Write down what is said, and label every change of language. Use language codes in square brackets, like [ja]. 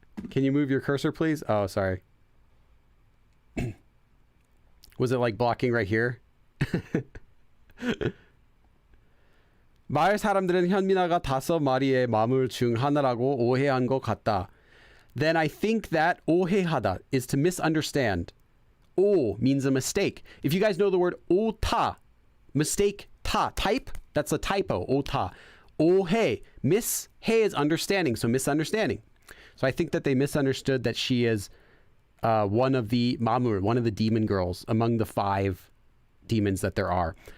[en] Can you move your cursor, please? Oh, sorry. Was it like blocking right here? [ko] 마을 사람들은 현민아가 5마리의 마물 중 하나라고 오해한 것 같다. [en] Then I think that 오해하다 is to misunderstand. 오 means a mistake. If you guys know the word 오타, mistake, 타, type, that's a typo, 오타. 오해, miss, 해 is understanding, so misunderstanding. So I think that they misunderstood that she is one of the mamur, one of the demon girls among the 5 demons that there are.